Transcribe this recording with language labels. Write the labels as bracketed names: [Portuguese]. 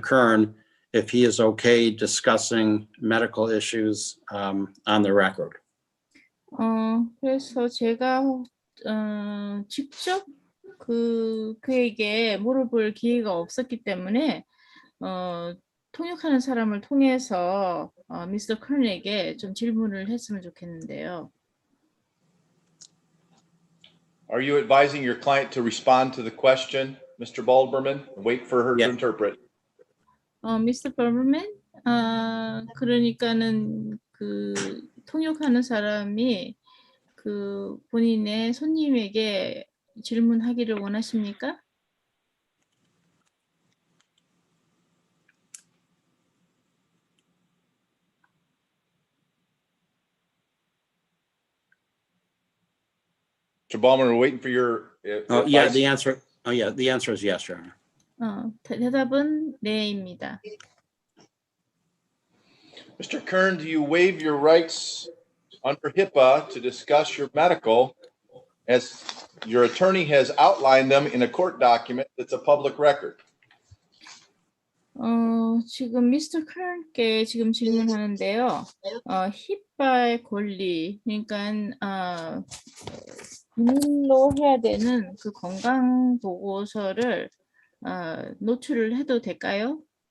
[English] Kern if he is okay discussing medical issues on the record. [Korean] 그래서 제가 직접 그에게 물어볼 기회가 없었기 때문에 통역하는 사람을 통해서 미스터 컬에게 좀 질문을 했으면 좋겠는데요. [English] Are you advising your client to respond to the question, Mr. Baldberman, and wait for her to interpret? [Korean] 미스터 버버맨, 그러니까는 그 통역하는 사람이 그 본인의 손님에게 질문하기를 원하십니까? [English] Mr. Baldberman, we're waiting for your. Yeah, the answer. The answer is yes, Your Honor. [Korean] 대답은 네입니다. [English] Mr. Kern, do you waive your rights under HIPAA to discuss your medical as your attorney has outlined them in a court document that's a public record? [Korean] 지금 미스터 컬께 지금 질문하는데요. 히파의 권리, 그러니까 비밀로 해야 되는 그 건강 보고서를 노출을 해도 될까요?